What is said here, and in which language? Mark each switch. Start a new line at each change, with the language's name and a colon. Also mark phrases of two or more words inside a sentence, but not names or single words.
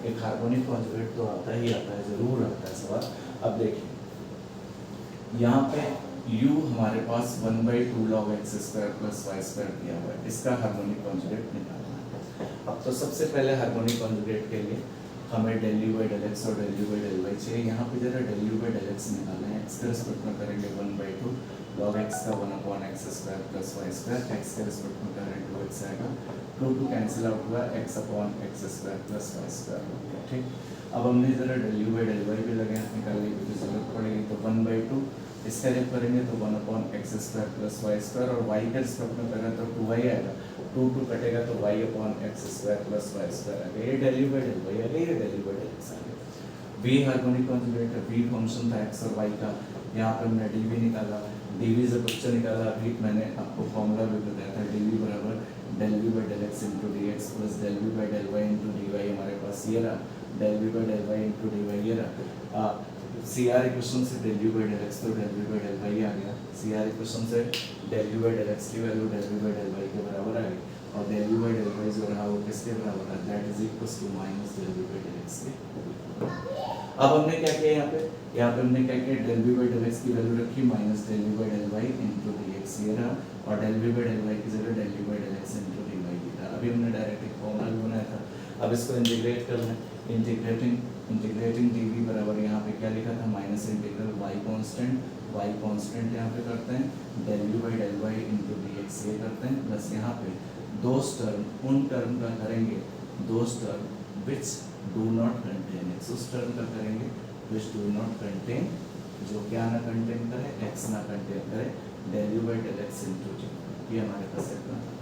Hindi: एक
English: harmonic conjugate
Hindi: तो आता ही आता है, जरूर आता है सवाल। अब देखिए यहाँ पे u हमारे पास 1/2
English: log x square plus y square
Hindi: दिया हुआ है, इसका
English: harmonic conjugate
Hindi: निकालना है। अब तो सबसे पहले
English: harmonic conjugate
Hindi: के लिए हमें
English: del u by del x
Hindi: और
English: del u by del y
Hindi: चाहिए। यहाँ पे जरा
English: del u by del x
Hindi: निकालें, x के रिस्पेक्ट में करेंगे 1/2
English: log x
Hindi: का
English: 1 upon x square plus y square,
Hindi: x के रिस्पेक्ट में करें 2x आएगा, 2
English: cancel out
Hindi: हुआ,
English: x upon x square plus y square
Hindi: हो गया। ठीक, अब हमने जरा
English: del u by del y
Hindi: भी लगे हाथ निकालने की जरूरत पड़ेगी, तो 1/2 इसका जब करेंगे तो
English: 1 upon x square plus y square
Hindi: और y के रिस्पेक्ट में करें तो 2y आएगा, 2 कटेगा तो
English: y upon x square plus y square
Hindi: आ गया। ये
English: del u by del y
Hindi: आ गया, ये
English: del u by del x
Hindi: आ गया। v
English: harmonic conjugate
Hindi: है, v फंक्शन था x और y का, यहाँ पे हमने dv निकाला, dv से क्वेश्चन निकाला। अभी मैंने आपको फॉर्मूला भी बताया था dv बराबर
English: del v by del x into dx plus del v by del y into dy,
Hindi: हमारे पास ये रहा
English: del v by del y into dy
Hindi: ये रहा।
English: CR equation
Hindi: से
English: del u by del x
Hindi: तो
English: del v by del y
Hindi: आ गया,
English: CR equation
Hindi: से
English: del u by del x
Hindi: की वैल्यू
English: del v by del y
Hindi: के बराबर आ गई और
English: del u by del y
Hindi: जो रहा वो किसके बराबर है,
English: that is equals to minus del v by del x
Hindi: के। अब हमने क्या किया यहाँ पे हमने क्या किया
English: del v by del x
Hindi: की वैल्यू रखी
English: minus del v by del y into dx
Hindi: ये रहा और
English: del v by del y
Hindi: की जगह
English: del u by del x into dy
Hindi: था। अभी हमने डायरेक्ट एक फॉर्मूला भी बनाया था, अब इसको इंटीग्रेट करना है।
English: integrating integrating d v
Hindi: बराबर यहाँ पे क्या लिखा था,
English: minus integral y constant
Hindi: यहाँ पे करते हैं
English: del u by del y into d x
Hindi: ये करते हैं, प्लस यहाँ पे दो टर्म उन टर्म का करेंगे, दो
English: term which do not contain x,
Hindi: उस टर्म का करेंगे
English: which do not contain,
Hindi: जो क्या ना कंटेन करे, एक्स ना कंटेन करे,
English: del u by del x into d,
Hindi: ये हमारे पास इतना था।